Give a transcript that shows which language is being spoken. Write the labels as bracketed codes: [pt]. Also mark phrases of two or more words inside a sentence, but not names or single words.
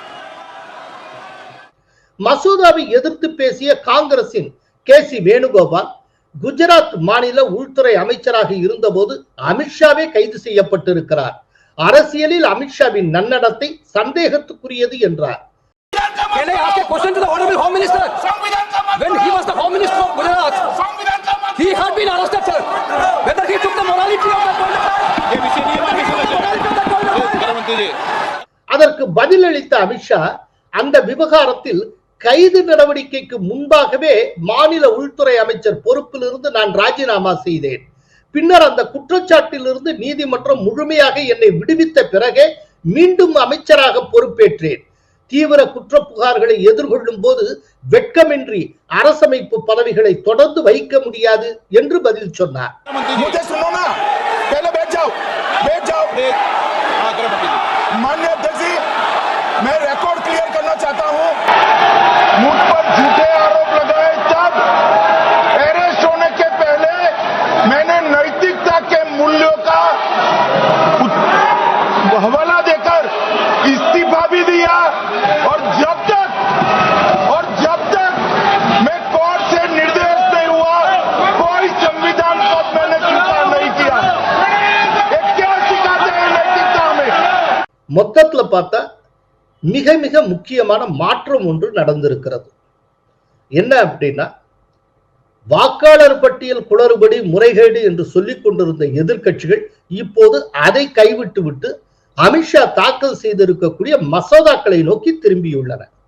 [ta] மசோதாவை எதிர்த்து பேசிய காங்கிரசின் KC வேணுகோபால் குஜராத் மாநில உள்துறை அமைச்சராக இருந்தபோது அமித்ஷாவே கைது செய்யப்பட்டிருக்கிறார். அரசியலில் அமித்ஷாவின் நன்னடத்தை சந்தேகத்துக்குரியது என்றார். [en] Can I ask a question to the Honorable Home Minister? When he was the Home Minister of Gujarat, he had been arrested, sir. Whether he took the morality of that [ta] அதற்கு பதிலளித்த அமித்ஷா அந்த விவகாரத்தில் கைது நடவடிக்கைக்கு முன்பாகவே மாநில உள்துறை அமைச்சர் பொறுப்பிலிருந்து நான் ராஜினாமா செய்தேன். பின்னர் அந்த குற்றச்சாட்டிலிருந்து நீதிமன்றம் முழுமையாக என்னை விடுவித்த பிறகே மீண்டும் அமைச்சராக பொறுப்பேற்றேன். தீவிர குற்ற புகார்களை எதிர்கொள்ளும் போது வெட்கமின்றி அரசமைப்பு பதவிகளை தொடர்ந்து வைக்க முடியாது என்று பதில் சொன்னார். [hi] माननीय अध्यक्ष जी, मैं [en] record clear [hi] करना चाहता हूं। मुझ पर झूठे आरोप लगाए तब अरेस्ट होने के पहले मैंने नैतिकता के मूल्यों का हवाला देकर इस्तीफा भी दिया और जब तक मैं कोर्ट से निर्देश नहीं हुआ कोई संविधान पद मैंने स्वीकार नहीं किया। क्या सिखाते हैं नैतिकता में? [ta] மொத்தத்துல பார்த்தா மிக மிக முக்கியமான மாற்றம் ஒன்று நடந்திருக்கிறது. என்ன அப்படின்னா, வாக்காளர் பட்டியல் குளறுபடி முறைகேடு என்று சொல்லிக் கொண்டிருந்த எதிர்க்கட்சிகள் இப்போது அதை கைவிட்டு விட்டு அமித்ஷா தாக்கல் செய்திருக்கக்கூடிய மசோதாக்களை நோக்கி திரும்பியுள்ளன.